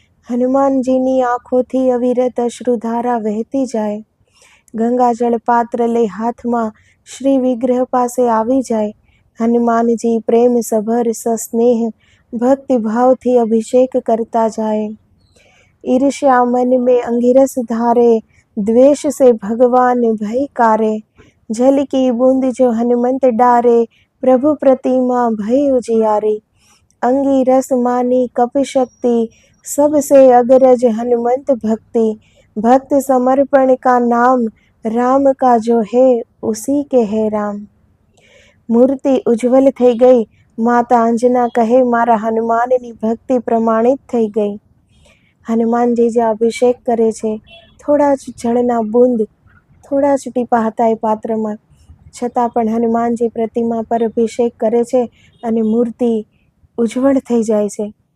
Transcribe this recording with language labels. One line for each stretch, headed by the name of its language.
Gujarati: હનુમાનજીની આંખોથી અવિરત અશ્રુધારા વહેતી જાય. ગંગાજળ પાત્ર લઈ હાથમાં શ્રી વિગ્રહ પાસે આવી જાય. હનુમાનજી પ્રેમ સભર સસ્નેહ ભક્તિભાવથી અભિષેક કરતા જાય.
Hindi: ईर्ष्या मन में अंगिरस धारे, द्वेष से भगवान भय कारे. जल की बूंद जो हनुमंत डारे, प्रभु प्रतिमा भय उजियारी. अंगिरस मानी कप शक्ति, सबसे अग्रज हनुमंत भक्ति. भक्त समर्पण का नाम, राम का जो है उसी के है राम.
Gujarati: મૂર્તિ ઉજ્જવલ થઈ ગઈ. માતા અંજના કહે, મારા હનુમાનની ભક્તિ પ્રમાણિત થઈ ગઈ. હનુમાનજી જે અભિષેક કરે છે, થોડા જ જળના બૂંદ, થોડા જ ટીપા હતા એ પાત્રમાં, છતાં પણ હનુમાનજી પ્રતિમા પર અભિષેક કરે છે અને મૂર્તિ ઉજ્જવળ થઈ જાય છે.